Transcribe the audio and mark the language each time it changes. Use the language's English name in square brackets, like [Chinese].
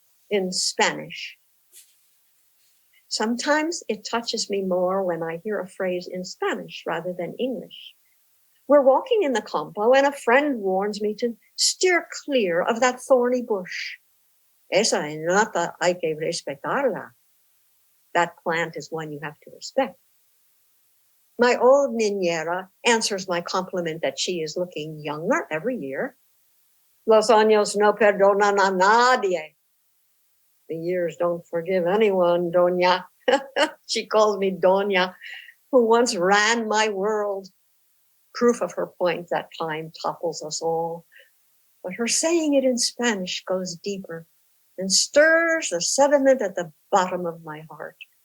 [English] In Spanish. Sometimes it touches me more when I hear a phrase in Spanish rather than English. We're walking in the campo and a friend warns me to steer clear of that thorny bush. [Spanish] Esa enlata hay que respetarla. [English] That plant is one you have to respect. My old niñera answers my compliment that she is looking younger every year. [Spanish] Los años no perdonan a nadie. [English] The years don't forgive anyone, Doña. She calls me Doña, who once ran my world. Proof of her point that time topples us all. But her saying it in Spanish goes deeper and stirs the sediment at the bottom of my heart.